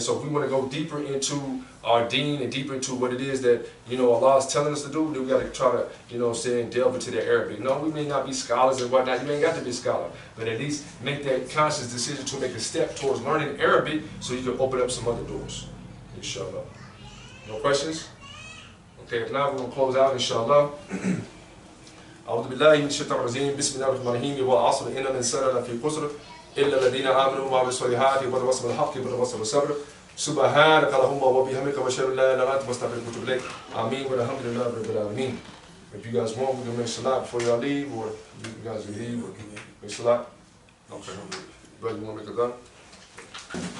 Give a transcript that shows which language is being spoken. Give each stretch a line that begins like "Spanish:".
English: So if we want to go deeper into our deen and deeper into what it is that, you know, Allah is telling us to do, then we got to try to, you know what I'm saying, delve into the Arabic. No, we may not be scholars and whatnot. You ain't got to be a scholar. But at least make that conscious decision to make a step towards learning Arabic so you can open up some other doors. Inshallah. No questions? Okay, if not, we're going to close out, inshallah.
Arabic: أعوذ بالله من الشيطان الرجيم بسم الله الرحمن الرحيم والعصر إن الإنسان لفي خسر إلا الذين آمنوا وعملوا الصالحات وتواصوا بالحق وتواصوا بالصبر سبحانك اللهم وبحمدك وأشهد أن لا إله إلا أنت أستغفرك وأتوب إليك آمين والحمد لله رب العالمين.
English: If you guys want, we can make salat before y'all leave, or you guys can leave, or make salat. Okay. Brother, you want to make a gun?